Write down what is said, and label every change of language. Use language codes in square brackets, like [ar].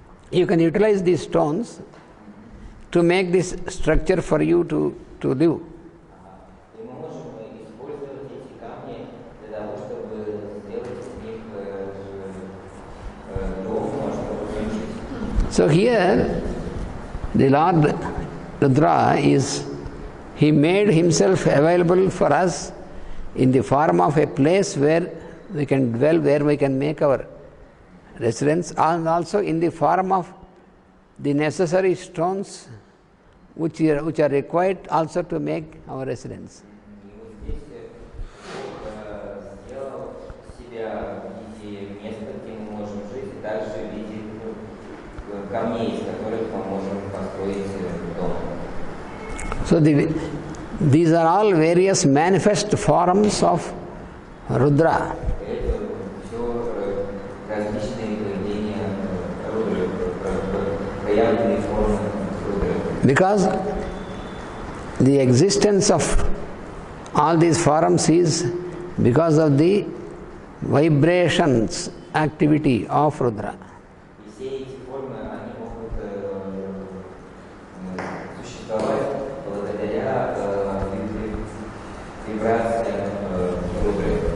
[en] You can utilize these stones to make this structure for you to live. [ru] И мы можем использовать эти камни для того, чтобы сделать из них дом, чтобы жить. [en] So here, the Lord Rudra he made himself available for us in the form of a place where we can dwell, where we can make our residence, and also in the form of the necessary stones which are required also to make our residence. [ru] И вот здесь Бог сделал себя в виде места, где мы можем жить, и также в виде камней, из которых мы можем построить дом. [en] So these are all various manifest forms of Rudra. [ru] Это все различные проявления Рудры, проявленные формы Рудры. [en] Because the existence of all these forms is because of the vibrations activity of Rudra. [ru] И все эти формы, они могут существовать благодаря вибрациям Рудры.